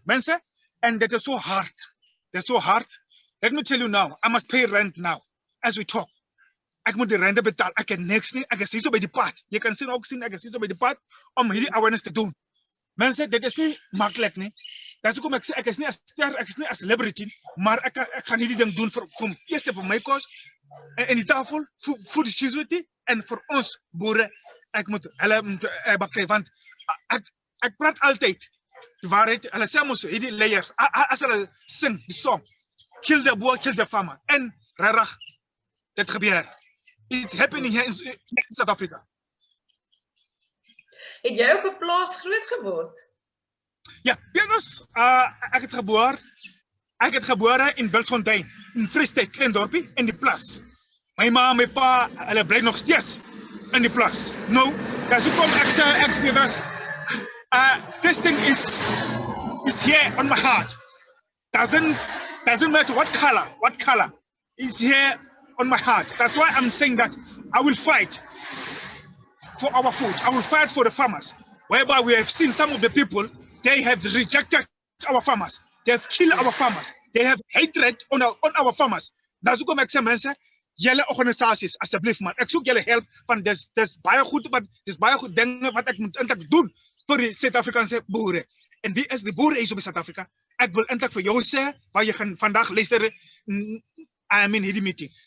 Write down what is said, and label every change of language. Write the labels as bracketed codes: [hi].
[en] Mense, and that is so hard. That's so hard. Let me tell you now, I must pay rent now as we talk. [af] Ek moet die rente betaal. Ek het niks nie. Ek is hier so by die pad. Jy kan ook sien ek is hier so by die pad om hierdie awareness te doen. Mense, dit is nie maklik nie. Dis hoekom ek sê ek is nie 'n ster, ek is nie 'n celebrity, maar ek gaan hierdie ding doen vir eers vir my kos en die tafel, [en] food security [af] en vir ons boere. Ek moet hulle baklei want ek praat altyd die waarheid. Hulle sê mos hierdie leiers as hulle sing die song [en] kill the boer, kill the farmer. [af] En regtig dit gebeur. [en] It's happening here in South Africa. [af] Het jy op 'n plaas groot geword? Ja, Petrus, ek het geboor Ek het gebore in Bultfontein, in Free State, klein dorpie, in die plas. My ma en my pa, hulle bly nog steeds in die plas. Nou, dis hoekom ek sê [en] this thing is here on my heart. Doesn't matter what color is here on my heart. That's why I'm saying that I will fight for our food. I will fight for the farmers. Whereby we have seen some of the people, they have rejected our farmers. They have killed our farmers. They have hatred on our farmers. [af] That's hoekom ek sê mense, julle organisasies asseblief man, ek soek julle help van dis baie goed, maar dis baie goed dinge wat ek moet eintlik doen vir die Suid-Afrikaanse boere. En wie is die boere hier op Suid-Afrika? Ek wil eintlik vir jou sê, waar jy gaan vandag luister, hierdie meeting.